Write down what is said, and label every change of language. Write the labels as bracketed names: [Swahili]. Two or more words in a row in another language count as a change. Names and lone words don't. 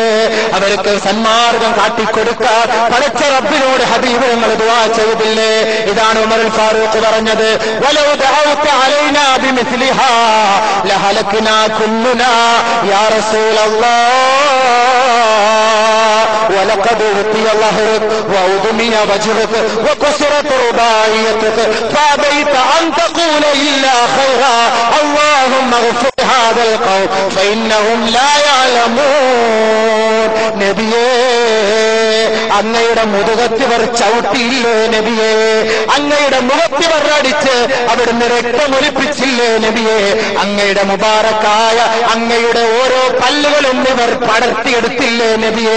[Malayalam] അവർക്ക് സന്മാർഗം കാട്ടിക്കൊടുക്കാൻ പടച്ച റബ്ബിനോട് ഹബീബ് ഞങ്ങൾ ദുആ ചെയ്തില്ലേ? ഇതാണ് ഉമർ ഫാറൂഖ് പറഞ്ഞത്, [Arabic] ولو دعوت علينا بمثلها لهلكنا كلنا يا رسول الله ولقد أوتي ظهرك وأضمي وجهك وكسرت رباعيتك فأبيت أن تقول إلا خيرا اللهم اغفر هذا القوم فإنهم لا يعلمون. [Malayalam] നബിയേ, അങ്ങയുടെ മുതുകത്തിവർ ചവിട്ടിയില്ലേ നബിയേ? അങ്ങയുടെ മുഖത്തിവർ അടിച്ച് അവിടുന്ന് രക്തമൊലിപ്പിച്ചില്ലേ നബിയേ? അങ്ങയുടെ മുബാറക്കായ അങ്ങയുടെ ഓരോ പല്ലുകളും ഇവർ പടർത്തിയെടുത്തില്ലേ നബിയേ?